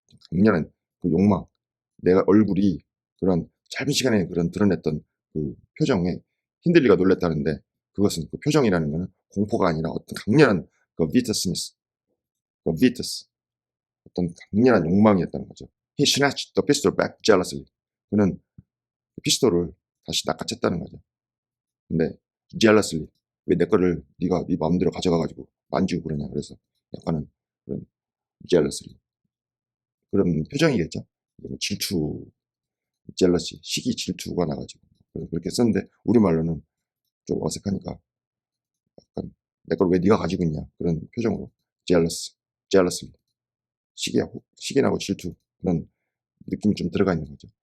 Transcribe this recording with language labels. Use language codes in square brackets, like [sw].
[ko] 강렬한 그 욕망. 내가 얼굴이 그런 짧은 시간에 그런 드러냈던 그 표정에 힌들리가 놀랬다는데, 그것은 그 표정이라는 것은 공포가 아니라 어떤 강렬한 covetous, 어떤 강렬한 욕망이었다는 거죠. [en] He snatched the pistol back jealously. [ko] 그는 그 피스톨을 다시 낚아챘다는 거죠. 근데 jealously, 왜 내 거를 네가 네 마음대로 가져가가지고 만지고 그러냐. 그래서 약간은 그런 jealously, 그런 표정이겠죠. 질투, jealousy, 시기 질투가 나가지고 그렇게 썼는데 우리말로는 좀 어색하니까 약간 내 걸 왜 네가 가지고 있냐 그런 표정으로 jealously, 시기나고 질투, 그런 느낌이 좀 들어가 있는 거죠.